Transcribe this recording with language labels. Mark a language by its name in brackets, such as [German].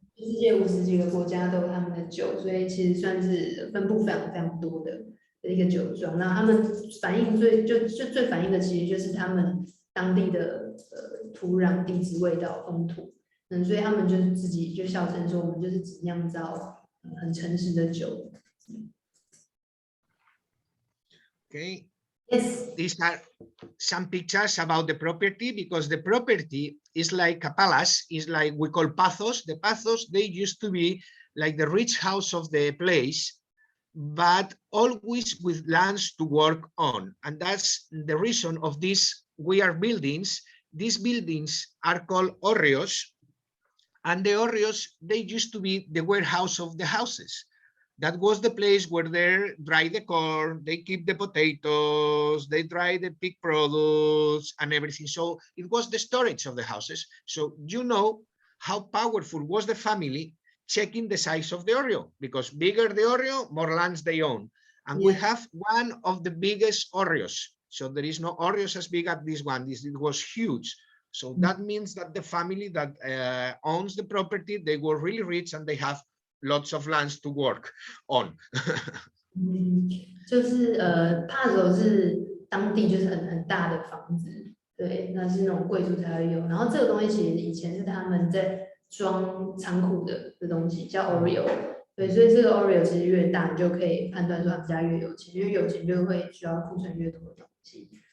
[Chinese] 世界50几个国家都有他们的酒，所以其实算是分布非常非常多的一个酒庄。那他们反映最反映的，其实就是他们当地的土壤、地质、味道、风土。所以他们就是自己就笑称说，我们就是只酿造很诚实的酒。 [English] Okay. Yes. These are some pictures about the property, because the property is like a palace, is like we call Pazos. The Pazos, they used to be like the rich house of the place, but always with lands to work on. And that's the reason of these weird buildings. These buildings are called hórreos, and the hórreos, they used to be the warehouse of the houses. That was the place where they dry the corn, they keep the potatoes, they dry the pig products and everything. So it was the storage of the houses. So you know how powerful was the family checking the size of the hórreo, because bigger the hórreo, more lands they own. And we have one of the biggest hórreos. So there is no hórreos as big as this one. It was huge. So that means that the family that owns the property, they were really rich and they have lots of lands to work on. [Chinese] 就是帕佐是当地就是很大的房子，对，那是那种贵族才会有。然后这个东西其实以前是他们在装仓库的东西，叫 Oreo。对，所以这个 Oreo 其实越大，你就可以判断说他们家越有钱，因为有钱就会需要库存越多的东西。